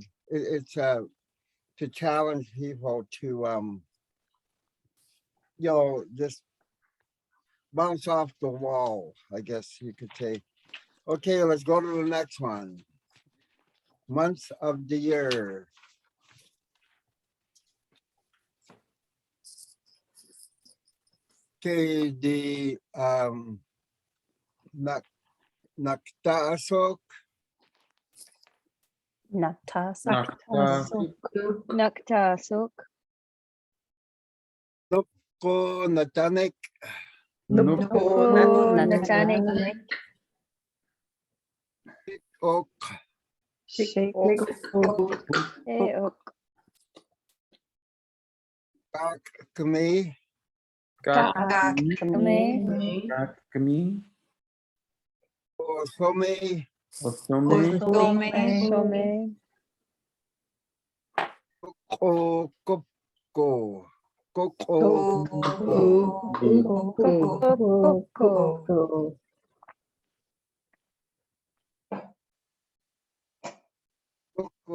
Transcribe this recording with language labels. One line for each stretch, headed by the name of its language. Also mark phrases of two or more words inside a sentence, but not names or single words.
English: It's to challenge people to, just bounce off the wall, I guess you could say. Okay, let's go to the next one. Months of the year. Okay, the Ktunaxa,
Kutenai: Naktasok. Natanik, Natanik. Ok, Gak kami. Gak Kami. kami. Osome. Osome. Koko. Koko.